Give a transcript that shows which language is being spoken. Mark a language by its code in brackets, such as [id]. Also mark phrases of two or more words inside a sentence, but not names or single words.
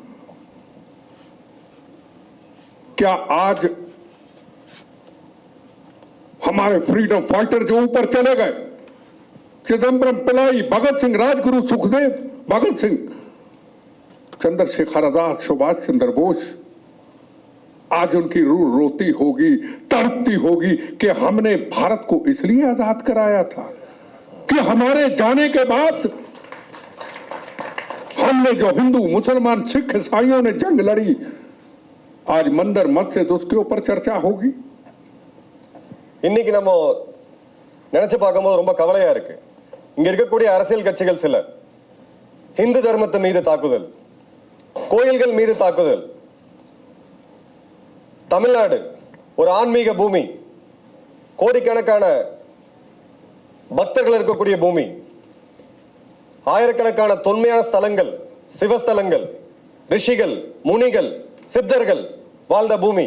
[hi] क्या आज हमारे [en] freedom fighter [hi] जो ऊपर चले गए, चिदम्बरम पिल्लाई, भगत सिंह, राजगुरु सुखदेव, भगत सिंह, चंद्रशेखर आजाद, सुभाष चंद्र बोस, आज उनकी रूह रोती होगी, तड़पती होगी कि हमने भारत को इसलिए आजाद कराया था कि हमारे जाने के बाद हमने जो हिंदू, मुसलमान, सिख, ईसाइयों ने जंग लड़ी, आज मंदिर मस्जिद उसके ऊपर चर्चा होगी। [ta] இன்னைக்கு நம்ம நினைச்சு பார்க்கும்போது ரொம்ப கவலையா இருக்கு. இங்க இருக்கக்கூடிய அரசியல் கட்சிகள் சில இந்து தர்மத்தை மீது தாக்குதல், கோயில்கள் மீது தாக்குதல். தமிழ்நாடு ஒரு ஆன்மீக பூமி, கோடிக்கணக்கான பக்தர்கள் இருக்கக்கூடிய பூமி, ஆயிரக்கணக்கான தொன்மையான ஸ்தலங்கள், சிவஸ்தலங்கள், ரிஷிகள், முனிகள், சித்தர்கள் வாழ்ந்த பூமி.